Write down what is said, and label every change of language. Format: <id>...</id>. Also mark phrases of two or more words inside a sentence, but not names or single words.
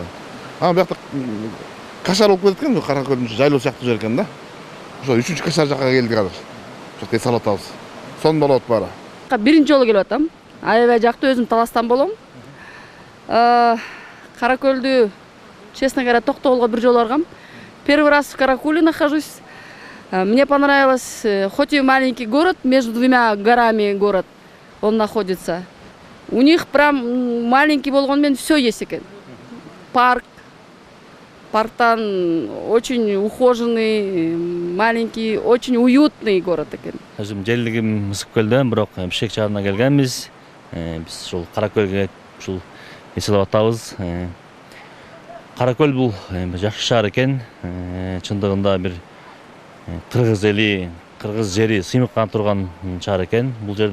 <ky>Биякта кашар болуп кетет экен, Каракөлдүн жайлоо сыяктуу жер экен да. Ошо 3-чү кашар жакка келдик азыр. Ошо эс алып атабыз. Сонун болот баары. Биринчи жолу келип атам. Аябай жакты, өзүм Таластан болом. Каракөлдү,</ky> <ru>честно говоря,</ru> <ky>Токтогулга бир жолу баргам.</ky> <ru>Первый раз в Каракуле нахожусь. Мне понравилось, хоть и маленький город, между двумя горами город он находится. У них прям маленький болгонмен все есть экен. Парктан очень ухоженный, маленький, очень уютный город экен.</ru> <ky>Өзүм жерлигим Мысыккөлдөн, бирок Бишкек шаарына келгенбиз. Биз ушул Каракөлгө ушул эс алып атабыз. Каракөл бул жакшы шаар экен. Чындыгында бир кыргыз эли, кыргыз жери сыймыккан турган шаар экен.</ky>